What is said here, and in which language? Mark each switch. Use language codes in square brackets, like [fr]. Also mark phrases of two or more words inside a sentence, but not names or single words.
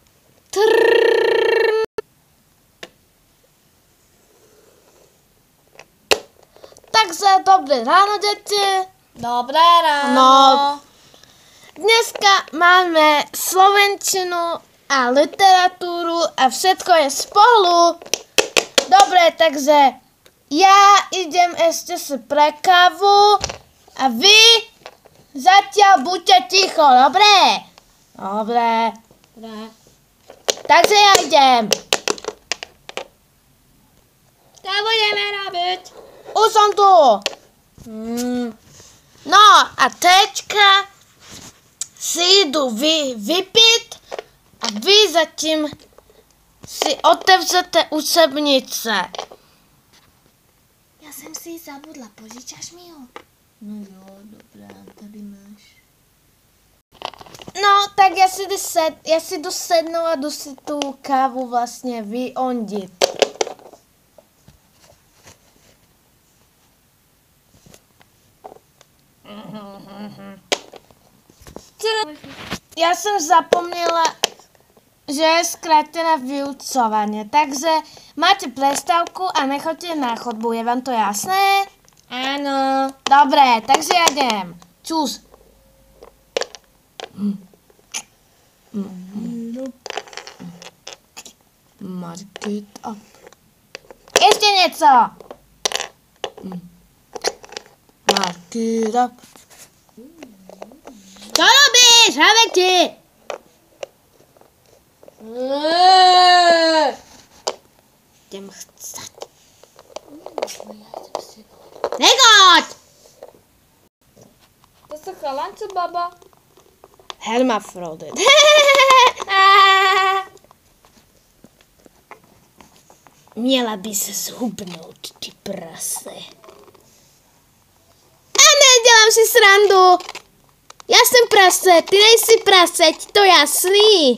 [cs] Takže dobré ráno, děti. Dobré ráno. [sk] No. Dneska máme slovenčinu a literaturu a všetko je spolu. Dobre, takže ja idem ešte si pre kávu a vy zatiaľ buďte ticho, dobre? Dobre. Takže ja idem. To budeme robiť. Už som tu. [cs] No a teďka si jdu vypít a vy zatím si otevřete učebnice. Já jsem si ji [sk] zabudla, požičáš mi ho? [cs] No jo, dobrá, tady máš. No, tak já si jdu sednout a jdu si tu kávu vlastně vyondit. Já jsem zapomněla, [sk] že je zkrátené vyučovanie, takže máte prestávku a nechoďte na chodbu, je vám to jasné? Áno. Dobre, takže ja idem. Čus. [en] Mark it up. [sk] Ešte niečo. [en] Mark it up. [sk] Čo robíš, Haveti? Idem chcať. Nechoď! To sa chalanče, baba. Hermafrodit. [cs] Měla by se zhubnout, ty prase. A nedělám si srandu. Já jsem prase, ty nejsi prase, ti to jasný.